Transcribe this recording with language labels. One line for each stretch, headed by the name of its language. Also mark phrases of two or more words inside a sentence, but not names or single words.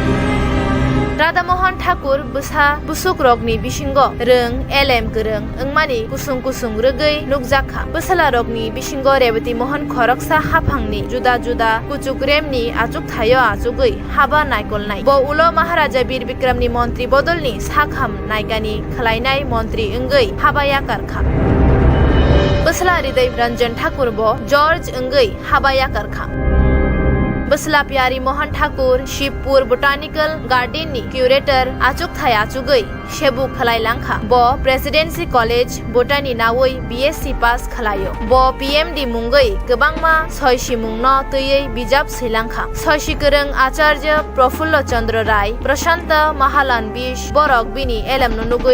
Kok Borok: राधा मोहन ठाकुर बुसा बुसुक रगनि बिशिंगो रों एलेम गोरों ओंमानि कुसुं कुसुं रोगै नुकजाखा बोसला रगनि बिशिंगो रेवती मोहन खरकसा हाफांनि जुदा जुदा कुचुक रेमनि आजुक थायो आजुगै हाबा नायगलनाय ब उलो महाराजा बीर विक्रमनि मन्त्रि बदलनि साखाम नायगानि खलायनाय मन्त्रि ओंगै हाबाया कारखा बोसला हृदय रंजन ठाकुर ब जॉर्ज ओंगै हाबाया कारखा बसला प्यारी मोहन ठाकुर शिवपुर बोटानिकल गार्डन नि क्यूरेटर आचुक थाय आचुगै शेबु खलायलांखा ब प्रेसिडेंसी कॉलेज बोटानी नावै
English: BSc pass
Kok Borok: खलायो ब पीएमडी मुंगै गोबांमा सयसि मुंनो तैयै बिजाब सैलांखा सयसि गोरों आचार्य प्रफुल्ल चंद्र राय प्रशांत महालान बिश बरक बिनि एलम नुनुगै